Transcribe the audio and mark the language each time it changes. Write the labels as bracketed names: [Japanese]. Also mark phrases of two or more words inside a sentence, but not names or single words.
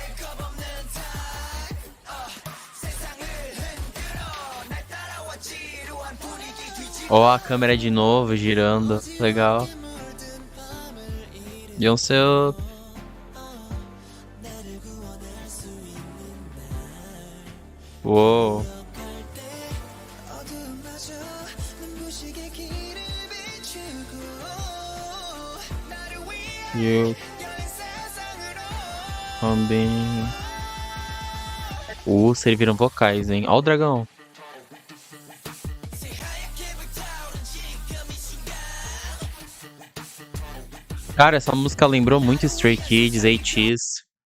[Portuguese] Ó, a câmera de novo girando. Legal. Beyoncé. Uou. [Korean] 어둠마저 눈부시게 길을 비추고 나를 위한 [English] You [Korean] 여린 세상으로 [Portuguese] também. Serviram vocais, hein? Ó o dragão. Cara, essa música lembrou muito Stray Kids, ATEEZ.